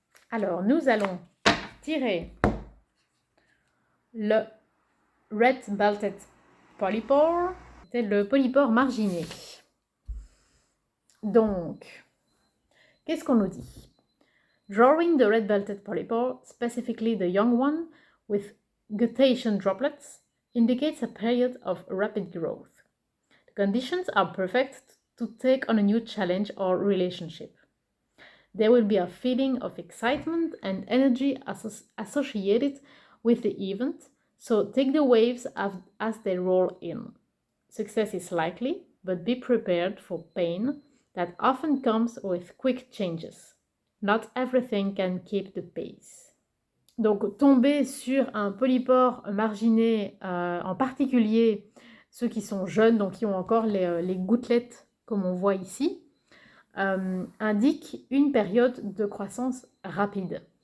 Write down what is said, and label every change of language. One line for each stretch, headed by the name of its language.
French: Alors, nous allons tirer le Red Belted Polypore. C'est le polypore marginé. Donc, qu'est-ce qu'on nous dit?
English: Drawing the red belted polypore, specifically the young one, with guttation droplets, indicates a period of rapid growth. The conditions are perfect to take on a new challenge or relationship. There will be a feeling of excitement and energy associated with the event, so take the waves as they roll in. Success is likely, but be prepared for pain that often comes with quick changes. Not everything can keep the pace.
French: Donc, tomber sur un polypore marginé, en particulier ceux qui sont jeunes, donc qui ont encore les gouttelettes, comme on voit ici, indique une période de croissance rapide.